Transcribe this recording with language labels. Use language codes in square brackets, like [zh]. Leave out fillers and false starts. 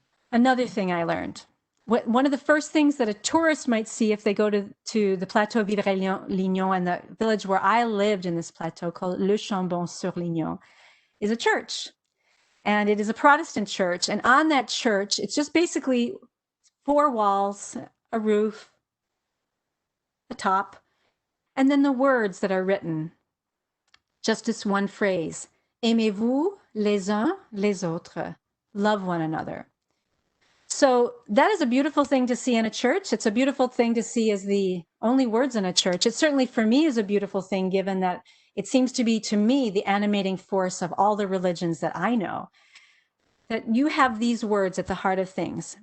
[en] Another thing I learned, one of the first things that a tourist might see if they go to the Plateau Vivarais-Lignon and the village where I lived in this plateau called Le Chambon-sur-Lignon is a church. And it is a Protestant church. And on that church, it's just basically 4 walls, a roof, a top, and then the words that are written. Just this one phrase, [fr] aimez-vous les uns les autres, [en] love one another. So that is a beautiful thing to see in a church. It's a beautiful thing to see as the only words in a church. It certainly for me is a beautiful thing, given that it seems to be, to me, the animating force of all the religions that I know, that you have these words at the heart of things.